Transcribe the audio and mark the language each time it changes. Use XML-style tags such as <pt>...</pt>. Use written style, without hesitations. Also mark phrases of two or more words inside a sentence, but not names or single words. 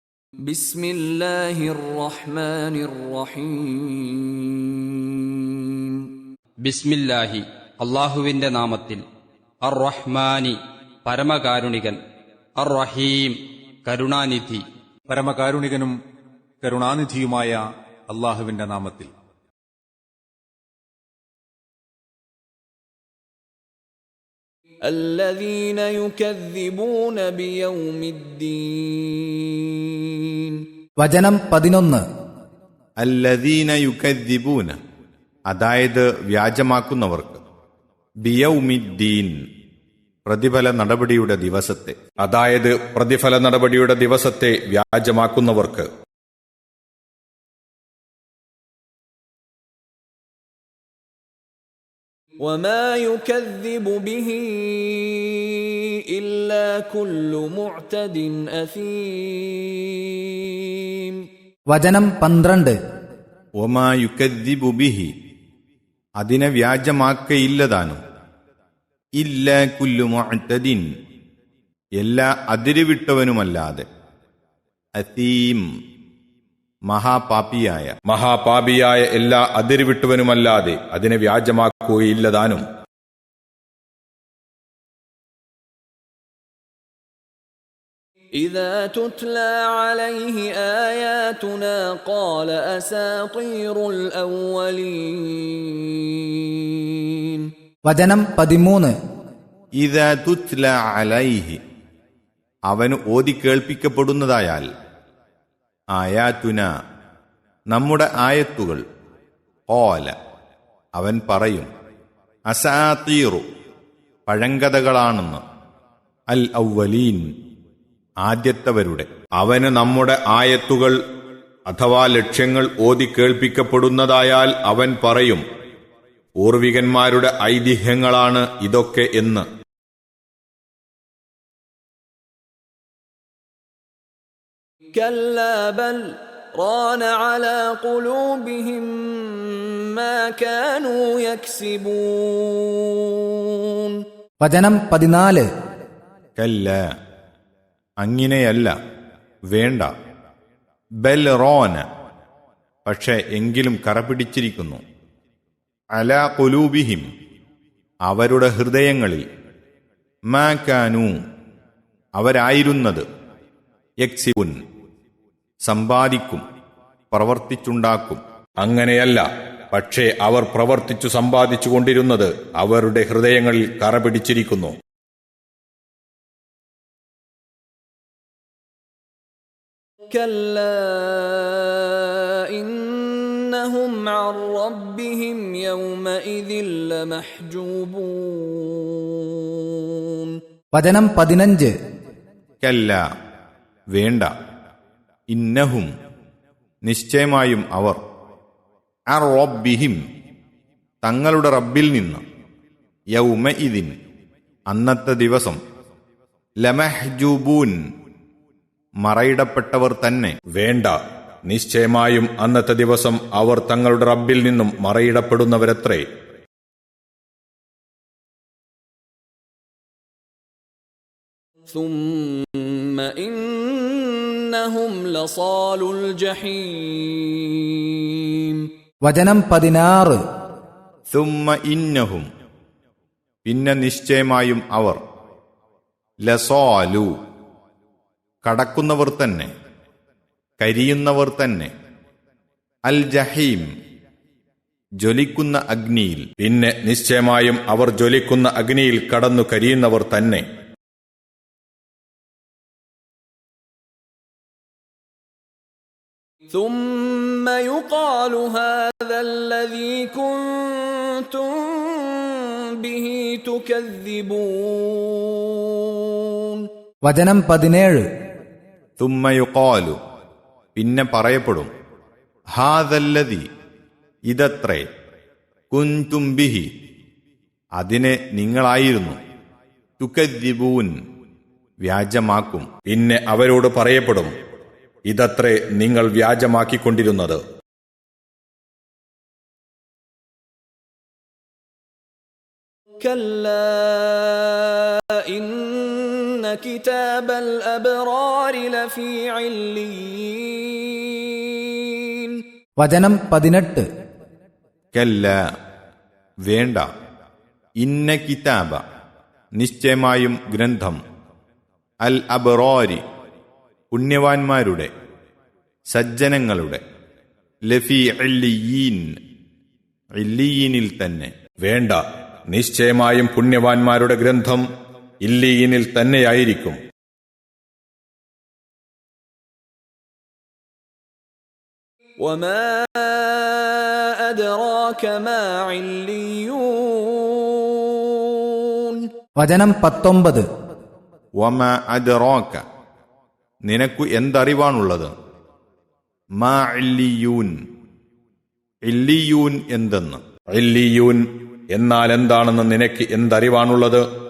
<ar>بسم الله الرحمن الرحيم</ar> <ml>ബിസ്മില്ലാഹി അള്ളാഹുവിന്റെ നാമത്തിൽ.</ml> <ar>الرحمن</ar> <ml>പരമകാരുണികൻ,</ml> <ar>الرحيم</ar> <ml>കരുണാനിധി. പരമകാരുണികനും കരുണാനിധിയുമായ അള്ളാഹുവിന്റെ നാമത്തിൽ.</ml> <ar>الذين يكذبون بيوم الدين.</ar> <ml>വചനം 11.</ml> <ar>الذين يكذبون,</ar> <ml>അതായത് വ്യാജമാക്കുന്നവർക്ക്, ബിയൗമിദ്ദീൻ, പ്രതിഫല നടപടിയുടെ ദിവസത്തെ, അതായത് പ്രതിഫല നടപടിയുടെ ദിവസത്തെ വ്യാജമാക്കുന്നവർക്ക്.</ml> <ar>وما يكذب به إلا كل معتد أثيم.</ar> <ml>വചനം 12.</ml> <ar>وما يكذب به,</ar> <ml>അതിനെ വ്യാജമാക്കയില്ലതാനും,</ml> <ar>إلا كل معتد,</ar> <ml>എല്ലാ അതിരുവിട്ടവനുമല്ലാതെ, അസീം, മഹാപാപിയായ എല്ലാ അതിരുവിട്ടവനുമല്ലാതെ അതിനെ വ്യാജമാക്കുകയില്ലതാനും.</ml> <ar>إذا تتلى عليه آياتنا قال أساطير الأولين.</ar> <ml>വചനം 13.</ml> <ar>إذا تتلى عليه,</ar> <ml>അവന് ഓതി കേൾപ്പിക്കപ്പെടുന്നതായാൽ, ആയാതുന, നമ്മുടെ ആയത്തുകൾ, ഖാല, അവൻ പറയും, അസാതീറു, പഴങ്കഥകളാണെന്ന്,</ml> <ar>الأولين,</ar> <ml>ആദ്യത്തവരുടെ. അവന് നമ്മുടെ ആയത്തുകൾ അഥവാ ലക്ഷ്യങ്ങൾ ഓതി കേൾപ്പിക്കപ്പെടുന്നതായാൽ അവൻ പറയും, പൂർവികന്മാരുടെ ഐതിഹ്യങ്ങളാണ് ഇതൊക്കെ എന്ന്.</ml> <ar>كلا بل ران على قلوبهم ما كانوا يكسبون.</ar> <ml>വചനം 14. കല്ല, അങ്ങിനെയല്ല, വേണ്ട,</ml> <ar>بل ران,</ar> <ml>പക്ഷെ എങ്കിലും കറപിടിച്ചിരിക്കുന്നു,</ml> <ar>على قلوبهم,</ar> <ml>അവരുടെ ഹൃദയങ്ങളിൽ,</ml> <ar>ما كانوا,</ar> <ml>അവരായിരുന്നത്, യക്സിബുൻ, സമ്പാദിക്കും, പ്രവർത്തിച്ചുണ്ടാക്കും. അങ്ങനെയല്ല, പക്ഷേ അവർ പ്രവർത്തിച്ചു സമ്പാദിച്ചുകൊണ്ടിരുന്നത് അവരുടെ ഹൃദയങ്ങളിൽ കറപിടിച്ചിരിക്കുന്നു.</ml> <ar>كلا إنهم عن ربهم يومئذ لمحجوبون.</ar> <ml>വചനം 15. കല്ല, വേണ്ട, ഇന്നഹും, നിശ്ചയമായും അവർ,</ml> <ar>عن ربهم,</ar> <ml>തങ്ങളുടെ റബ്ബിൽ നിന്ന്, യൗമഇദിൻ, അന്നത്തെ ദിവസം, ലമഹ്ജൂബൂൻ, മറയിടപ്പെട്ടവർ തന്നെ. വേണ്ട, നിശ്ചയമായും അന്നത്തെ ദിവസം അവർ തങ്ങളുടെ റബ്ബിൽ നിന്നും മറയിടപ്പെടുന്നവരത്രേ.</ml> <ar>ثم إنهم لصالو الجحيم.</ar> <ml>വചനം 16.</ml> <ar>ثم إنهم,</ar> <ml>പിന്നെ നിശ്ചയമായും അവർ, ലസാലു, കടക്കുന്നവർ തന്നെ, കരിയുന്നവർ തന്നെ,</ml> <ar>الجحيم,</ar> <ml>ജ്വലിക്കുന്ന അഗ്നിയിൽ, പിന്നെ നിശ്ചയമായും അവർ ജ്വലിക്കുന്ന അഗ്നിയിൽ കടന്നു കരിയുന്നവർ തന്നെ.</ml> <ar>ثم يقال هذا الذي كنتم به تكذبون.</ar> <ml>വചനം 17.</ml> <ar>ثم يقال,</ar> <ml>പിന്നെ പറയപ്പെടും, ഹാദല്ലദി, ഇതത്രേ,</ml> <ar>كنتم به,</ar> <ml>അതിനെ നിങ്ങളായിരുന്നു, തുകദ്ദിബൂൻ, വ്യാജമാക്കും. പിന്നെ അവരോട് പറയപ്പെടും, ഇതത്രേ നിങ്ങൾ വ്യാജമാക്കിക്കൊണ്ടിരുന്നത്.</ml> <ar>كلا إن كتاب الأبرار لفي عليين.</ar> <ml>വചനം 18. കല്ല വേണ്ട,</ml> <ar>إن كتاب</ar> <ml>നിശ്ചയമായും ഗ്രന്ഥം,</ml> <ar>الأبرار</ar> <ml>പുണ്യവാന്മാരുടെ സജ്ജനങ്ങളുടെ,</ml> <ar>لفي عليين</ar> <ml>ഇല്ലിയീനിൽ തന്നെ. വേണ്ട, നിശ്ചയമായും പുണ്യവാന്മാരുടെ ഗ്രന്ഥം ഇല്ലിയീനിൽ തന്നെയായിരിക്കും.</ml> <ar>وما أدراك ما عليون.</ar> <ml>വചനം 19.</ml> <ar>وما أدراك</ar> <ml>നിനക്കു എന്തറിവാണുള്ളത്,</ml> <ar>ما عليون</ar> <ml>ഇല്ലിയൂൻ എന്തെന്ന്. ഇല്ലിയൂൻ എന്നാൽ എന്താണെന്ന് നിനക്ക് എന്തറിവാണുള്ളത്?</ml>